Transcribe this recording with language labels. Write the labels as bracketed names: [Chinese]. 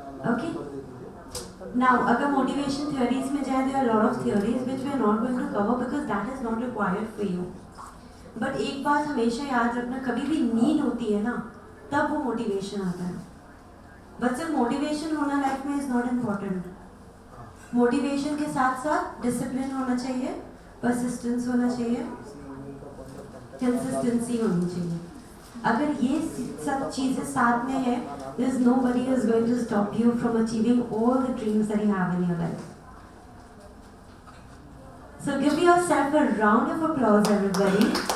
[English] Okay. Now, [Hindi] अगर motivation theories में जाए, [English] there are a lot of theories which we are not going to cover because that is not required for you. [Hindi] But एक बात हमेशा याद रखना, कभी भी नीड होती है ना, तब वो motivation आता है. बट सिर्फ मोटिवेशन होना लाइफ में [English] Is not important. [Hindi] मोटिवेशन के साथ साथ डिसिप्लिन होना चाहिए, परसिस्टेंस होना चाहिए, कंसिस्टेंसी होनी चाहिए. अगर ये सब चीज़ें साथ में है, [English] there is nobody is going to stop you from achieving all the dreams that you have in your life. So give yourself a round of applause, everybody.